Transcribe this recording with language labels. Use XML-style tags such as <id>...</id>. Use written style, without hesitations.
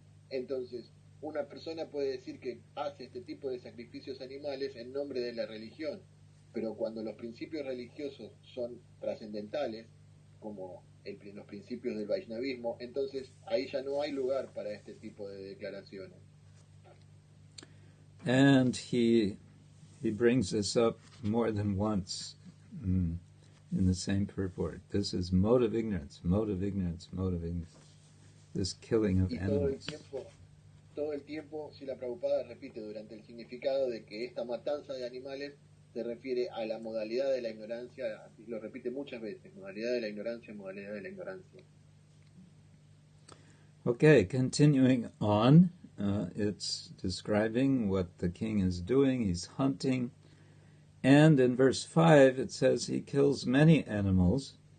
<es>Entonces, una persona puede decir que hace este tipo de sacrificios animales en nombre de la religión, pero cuando los principios religiosos son trascendentales, como los principios del Vaishnavismo, entonces ahí ya no hay lugar para este tipo de declaraciones.</es> <en>And he brings this up more than once in the same purport. This is mode of ignorance, mode of ignorance, mode of ignorance. This killing of animals.</en> <es>Todo el tiempo, Srila Prabhupada repite durante el significado de que esta matanza de animales se refiere a la modalidad de la ignorancia, lo repite muchas veces, modalidad de la ignorancia, modalidad de la ignorancia.</es> <en>Okay, continuing on, it's describing what the king is doing. He's hunting, and in verse 5 it says he kills many animals.</en>